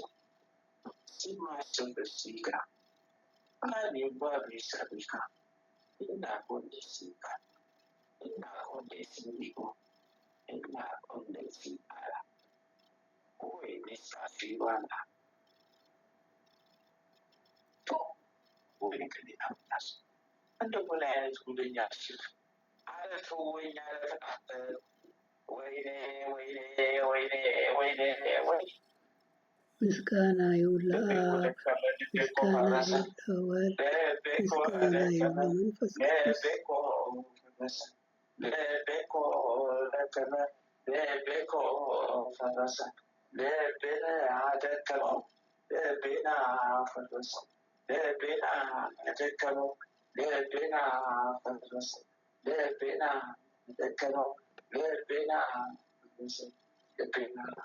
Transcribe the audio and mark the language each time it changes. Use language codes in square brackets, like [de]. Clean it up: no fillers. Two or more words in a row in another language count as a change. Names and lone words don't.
[am] ሲማቸው በሲጋ አኔ ባቢሰብካ እና ኮንዴሲካ እና ኮንዴሲኒጎ እና ኮንዴሲአላ ወይ ኔሳፊዋና ወይ ከዲናምናስ እንደው ምን አይነት ጉደኛ ሲል አረቱ ወይኛ ለተቃጠል ወይኔ ወይኔ ወይኔ ወይኔ ወይ ምስጋና ይሁን ለአብ፣ ምስጋና ይሁን ለወልድ፣ ምስጋና ይሁን ለመንፈስ ቅዱስ። ለቤኮ ለከመ ለቤኮ ፈረሰ ለቤነ አደከመው ለቤና ፈረሰ ለቤና አደከመው ለቤና ፈረሰ ለቤና አደከመው ለቤና ፈረሰ ለቤና